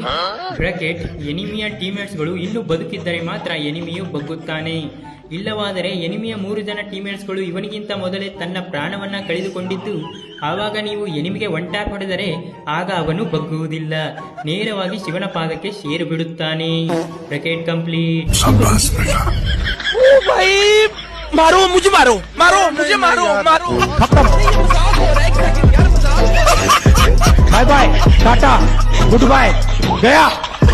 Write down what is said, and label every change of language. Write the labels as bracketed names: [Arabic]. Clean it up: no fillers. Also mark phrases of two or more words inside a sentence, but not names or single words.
[Kannada] ಬ್ರಾಕೆಟ್, ಎನಿಮಿಯ ಟೀಮ್ಮೇಟ್ಸ್ಗಳು ಇನ್ನೂ ಬದುಕಿದ್ದರೆ ಮಾತ್ರ ಎನಿಮಿಯು ಬಗ್ಗುತ್ತಾನೆ, ಇಲ್ಲವಾದರೆ ಎನಿಮಿಯ 3 ಜನ ಟೀಮ್ಮೇಟ್ಸ್ಗಳು ಇವನಿಗಿಂತ ಮೊದಲೇ ತನ್ನ ಪ್ರಾಣವನ್ನ ಕಳೆದುಕೊಂಡಿದ್ದು, ಆವಾಗ ನೀವು ಎನಿಮಿಗೆ [English] one tap [Kannada] ಹೊಡೆದರೆ ಆಗ ಅವನು ಬಗ್ಗುವುದಿಲ್ಲ, ನೇರವಾಗಿ ಶಿವನ ಪಾದಕ್ಕೆ ಸೇರು ಬಿಡುತ್ತಾನೆ. [English] Bracket complete. [Hindi] मारो मुझे, मारो मारो मुझे, मारो मारो. [English] bye bye, tata, good bye, गया.